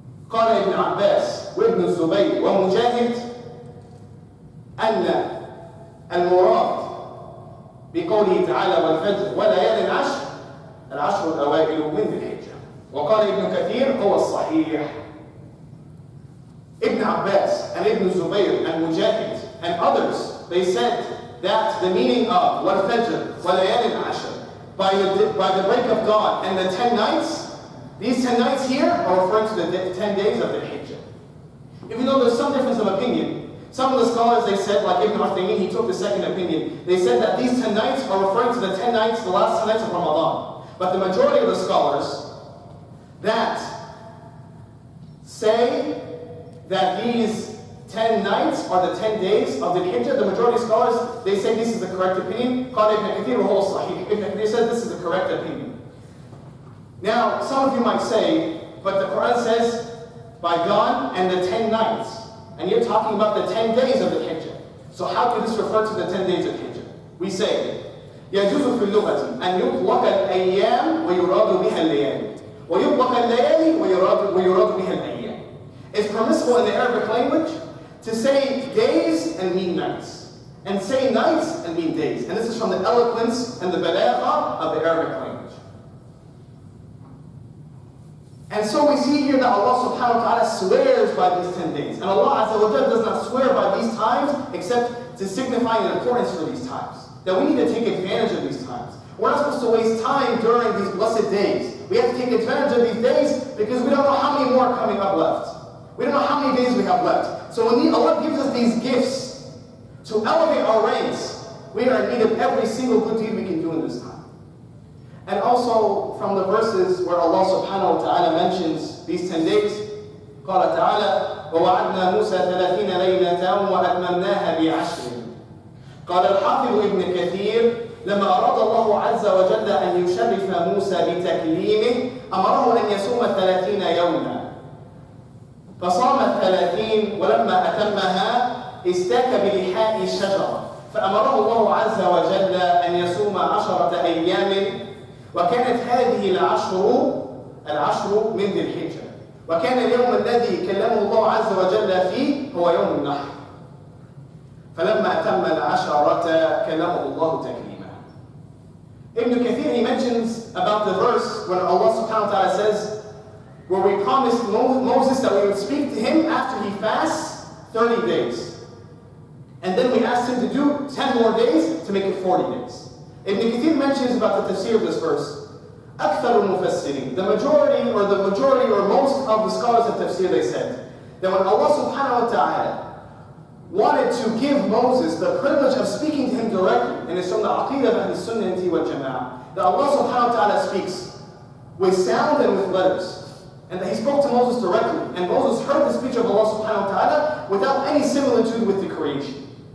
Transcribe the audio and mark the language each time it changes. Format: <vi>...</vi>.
<ar>قال ابن عباس وابن الزبير ومجاهد أن المراد بقوله تعالى والفجر وليال العشر الأوائل من ذي الحجة. وقال ابن كثير هو الصحيح.</ar> <en>Ibn Abbas and Ibn Zubayr and Mujahid and others, they said that the meaning of</en> <ar>wal-fajr walayal al-ashr,</ar> <en>by the break of dawn and the 10 nights, these 10 nights here are referring to the 10 days of the Hijjah. Even though there's some difference of opinion, some of the scholars, they said, like Ibn Uthaymeen, he took the second opinion. They said that these 10 nights are referring to the 10 nights, the last 10 nights of Ramadan. But the majority of the scholars that say that these 10 nights are the 10 days of the Hijjah, the majority of scholars, they say this is the correct opinion.</en> <ar>Qala Ibn Kathir wa huwa sahih.</ar> <en>Ibn Kathir said this is the correct opinion. Now, some of you might say, but the Quran says, by dawn and the 10 nights. And you're talking about the 10 days of the Hijjah. So how could this refer to the 10 days of Hijjah? We say,</en> <ar>يجوز في اللغة أن يطلق الأيام ويراد بها الليالي ويطلق الليالي ويراد بها الأيام.</ar> <en>It's permissible in the Arabic language to say days and mean nights, and say nights and mean days. And this is from the eloquence and the balagha of the Arabic language. And so we see here that Allah subhanahu wa ta'ala swears by these 10 days. And Allah Azza wa Jalla does not swear by these times except to signify an importance for these times. That we need to take advantage of these times. We're not supposed to waste time during these blessed days. We have to take advantage of these days because we don't know how many more are coming up left. We don't know how many days we have left. So when Allah gives us these gifts to elevate our ranks, we are in need of every single good deed we can do in this time. And also from the verses where Allah subhanahu wa ta'ala mentions these 10 days,</en> <ar>قال تعالى ووعدنا موسى 30 ليلة وأتممناها ب10. قال الحافظ ابن كثير لما أراد الله عز وجل أن يشرف موسى بتكليمه أمره أن يصوم 30 يوما فصام 30 ولما أتمها استاك بلحاء الشجرة فأمره الله عز وجل أن يصوم 10 أيام وكانت هذه العشر من ذي الحجة وكان اليوم الذي كلمه الله عز وجل فيه هو يوم النحر فلما أتم 10 كلمه الله تكليما.</ar> <en>Ibn Kathir, he mentions about the verse when Allah subhanahu wa ta'ala says where we promised Moses that we would speak to him after he fasts 30 days. And then we asked him to do 10 more days to make it 40 days. Ibn Kathir mentions about the tafsir of this verse.</en> <ar>أكثر المفسرين,</ar> <en>the majority or most of the scholars of tafsir, they said that when Allah subhanahu wa ta'ala wanted to give Moses the privilege of speaking to him directly, and it's from the Aqidah of Sunnah wal Jama'ah, that Allah subhanahu wa ta'ala speaks with sound and with letters, and that he spoke to Moses directly, and Moses heard the speech of Allah subhanahu wa ta'ala without any similitude with the creation.</en>